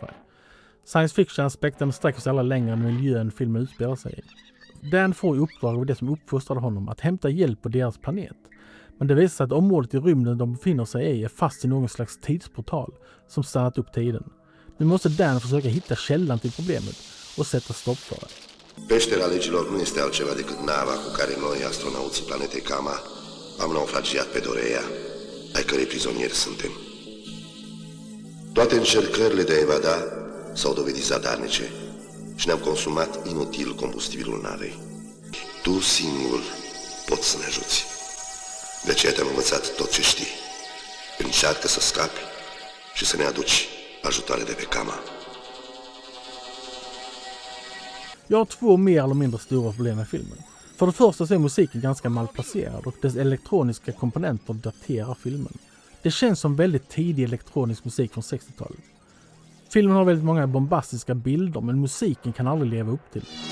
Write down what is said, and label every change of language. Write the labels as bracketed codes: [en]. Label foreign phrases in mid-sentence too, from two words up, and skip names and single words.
[sv] Science fiction-aspekten sträcker sig alla längre än miljön filmen utspelar sig i. Dan får i uppdrag av det som uppfostrade honom att hämta hjälp på deras planet. Men det visar sig att området i rymden de befinner sig i är fast i någon slags tidsportal som stannat upp tiden. Nu måste Dan försöka hitta källan till problemet och sätta stopp för det. [ro] Peștera legilor nu este altceva decât nava cu care noi, astronauții planetei Kama, am naufragiat pe Dorea, ai cărei prizonieri suntem. Toate încercările de a evada s-au dovedit zadarnice și ne-am consumat inutil combustibilul navei. Tu singur poți să ne ajuți. De aceea te-am învățat tot ce știi. Încearcă să scapi și să ne aduci ajutoare de pe Kama. [sv] Jag har två mer eller mindre stora problem med filmen. För det första så är musiken ganska malplacerad och dess elektroniska komponenter daterar filmen. Det känns som väldigt tidig elektronisk musik från 60-talet. Filmen har väldigt många bombastiska bilder, men musiken kan aldrig leva upp till.